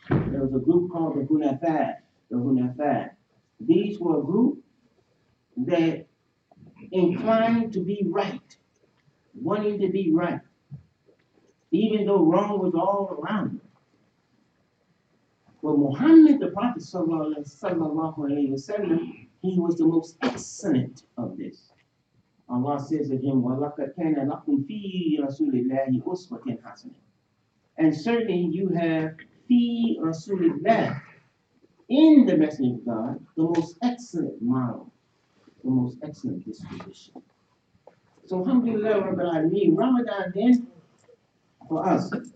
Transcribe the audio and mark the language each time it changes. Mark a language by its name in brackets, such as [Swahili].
[English] There was a group called the Hunafa. These were a group that inclined to be right, wanting to be right, even though wrong was all around them. Well, Muhammad, the Prophet sallallahu alaihi wasallam, he was the most excellent of this. [Arabic] Allah says of him, وَلَقَدْ كَانَ لَكُمْ فِي رَسُولِ اللَّهِ أُسْوَةٌ حَسَنَةٌ. [English] And certainly you have fi Rasulillah, in the Messenger of God, the most excellent model, the most excellent disposition. So alhamdulillah Rabbil Alameen, Ramadan then for us.